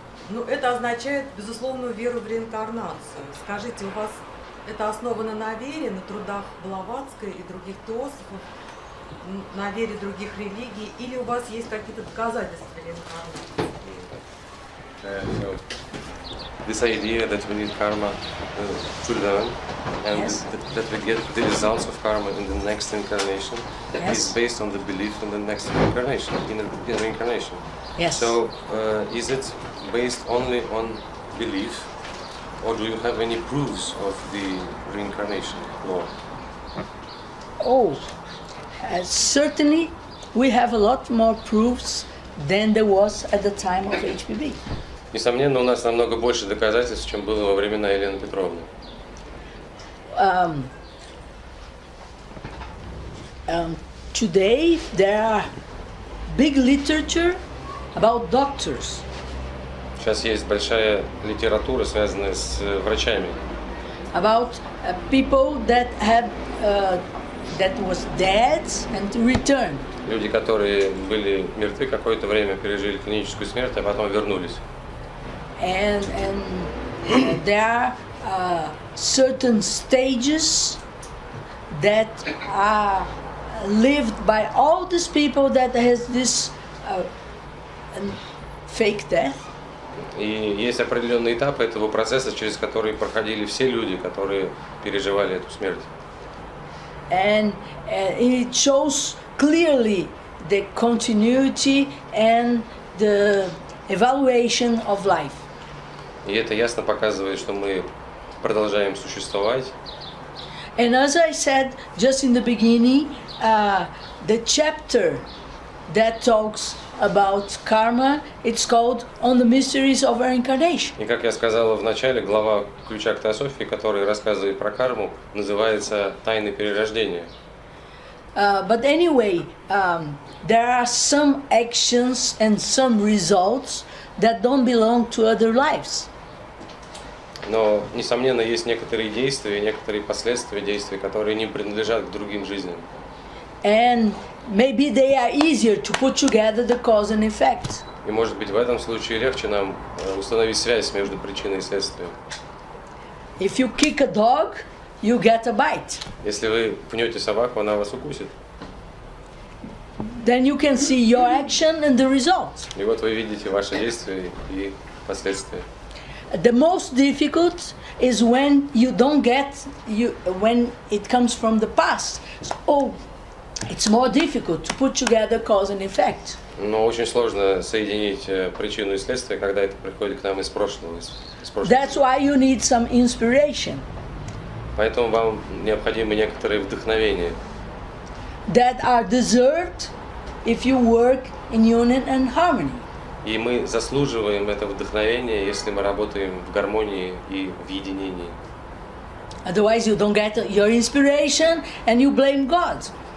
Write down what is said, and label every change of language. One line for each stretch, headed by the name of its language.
Russian: Но это означает безусловную веру в реинкарнацию. Скажите, у вас это основано на вере, на трудах Блаватской и других теософов, на вере других религий, или у вас есть какие-то доказательства реинкарнации?
English: this idea that we need karma to learn, and Yes. that we get the results of karma in the next incarnation, Yes. is based on the belief in the next incarnation, in reincarnation. Yes. So, is it based only on belief, or do you have any proofs of the reincarnation law? Oh, certainly we have a lot more proofs than there was at the time of HPB.
Russian: Несомненно, у нас намного больше доказательств, чем было во времена Елены Петровны.
English: Today there are big literature about doctors,
Russian: Сейчас есть большая литература, связанная с врачами,
English: about people that had that was dead and returned.
Russian: люди, которые были мертвы какое-то время, пережили клиническую смерть, а потом вернулись.
English: And there are certain stages that are lived by all these people that has this fake death.
Russian: И есть определенные этапы этого процесса, через которые проходили все люди, которые переживали эту смерть.
English: And it shows clearly the continuity and the evaluation of life.
Russian: И это ясно показывает, что мы продолжаем существовать.
English: And as I said just in the beginning, the chapter that talks about karma, it's called On the Mysteries of Reincarnation.
Russian: И как я сказала в начале, глава ключа к Теософии, который рассказывает про карму, называется «Тайны перерождения».
English: But anyway, there are some actions and some results that don't belong to other lives.
Russian: Но, несомненно, есть некоторые действия, некоторые последствия действий, которые не принадлежат к другим жизням.
English: And maybe they are easier to put together the cause and effect.
Russian: И, может быть, в этом случае легче нам установить связь между причиной и следствием.
English: If you kick a dog, you get a bite.
Russian: Если вы пнете собаку, она вас укусит.
English: Then you can see your action and the result.
Russian: И вот вы видите ваши действия и последствия.
English: The most difficult is when you don't get when it comes from the past. So it's more difficult to put together cause and effect.
Russian: Но очень сложно соединить причину и следствие, когда это приходит к нам из прошлого.
English: That's why you need some inspiration.
Russian: Поэтому вам необходимо некоторые вдохновения,
English: That are deserved if you work in union and harmony.
Russian: и мы заслуживаем это вдохновение, если мы работаем в гармонии и в единении.
English: Otherwise you don't get your inspiration and you blame God.